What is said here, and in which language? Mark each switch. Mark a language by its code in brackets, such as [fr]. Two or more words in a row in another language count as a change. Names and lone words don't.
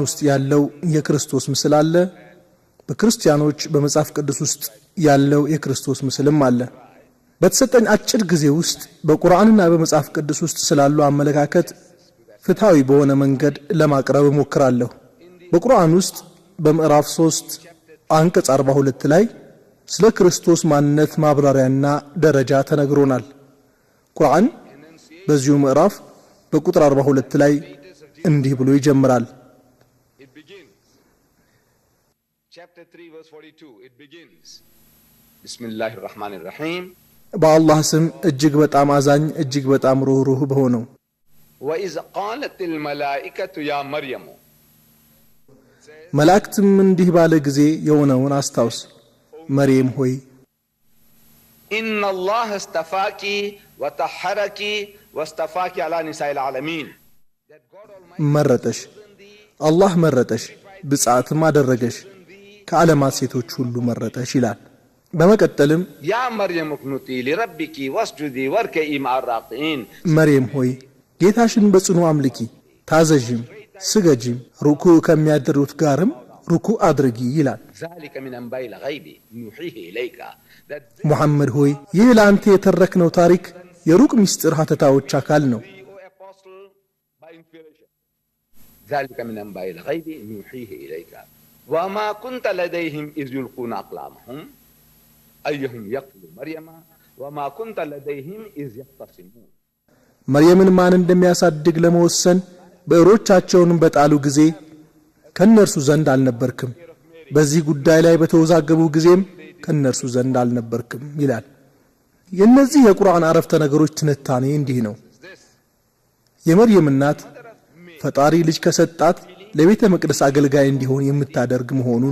[am] ውስጥ ያለው የክርስቶስ ምስል አለ፣ በክርስቲያኖች በመጽሐፍ ቅዱስ ውስጥ ያለው የክርስቶስ ምስልም አለ። በተሰጠኝ አጭር ጊዜ ውስጥ በቁርአንና በመጽሐፍ ቅዱስ ውስጥ ስላለው አመለካከት ፍትሃዊ በሆነ መንገድ ለማቅረብ እሞክራለሁ። በቁርአን ውስጥ በምዕራፍ 3 አንቀጽ 42 ላይ ስለ ክርስቶስ ማንነት ማብራሪያና ደረጃ ተነግሮናል። ቁርአን በዚሁ ምዕራፍ በቁጥር 42 ላይ እንዲህ ብሎ ይጀምራል። [en] Chapter 3 verse 42 it begins [ar] بسم الله الرحمن الرحيم [am] በአላህ ስም እጅግ በጣም አዛኝ እጅግ በጣም ሩህሩህ በሆነው። [ar] وإذ قالت الملائكة يا مريم [am] መላእክትም እንዲህ ባለ ጊዜ የሆነውን አስታውስ፣ መርየም ሆይ [ar] إن الله استفاك وطهرك واستفاك على نساء العالمين [am] መረጠሽ፣ አላህ መረጠሽ፣ ብጽዓትም አደረገሽ፣ ከዓለማት ሴቶች ሁሉ መረጠሽ ይላል። በመቀጠልም [ar] يا مريم اقنتي لربك واسجدي واركعي مع الراكعين [am] መርየም ሆይ ጌታሽን በጽኑ አምልኪ፣ ታዘዥም፣ ስገጂም፣ ሩኩዕ ከሚያደርጉት ጋርም ሩኩዕ አድርጊ ይላል። [ar] ذلك من أنباء الغيب نوحيه إليك [am] ሙሐመድ ሆይ ይህ ለአንተ የተረክነው ታሪክ የሩቅ ምስጢር ሀተታዎች አካል ነው። [ar] ذلك من أنباء الغيب نوحيه إليك وما كنت لديهم إذ يلقون أقلامهم أيهم يقتل مريم وما كنت لديهم إذ يختصمون [am] መርየምን ማን እንደሚያሳድግ ለመወሰን በእሮቻቸውን በጣሉ ጊዜ ከነርሱ ዘንድ አልነበርክም፣ በዚህ ጉዳይ ላይ በተወዛገቡ ጊዜም ከነርሱ ዘንድ አልነበርክም ይላል። የነዚህ የቁርአን አረፍተ ነገሮች ትንታኔ እንዲህ ነው። የመርየም እናት ፈጣሪ ልጅ ከሰጣት ለቤተ መቅደስ አገልጋይ እንዲሆን የምታደርግ መሆኑን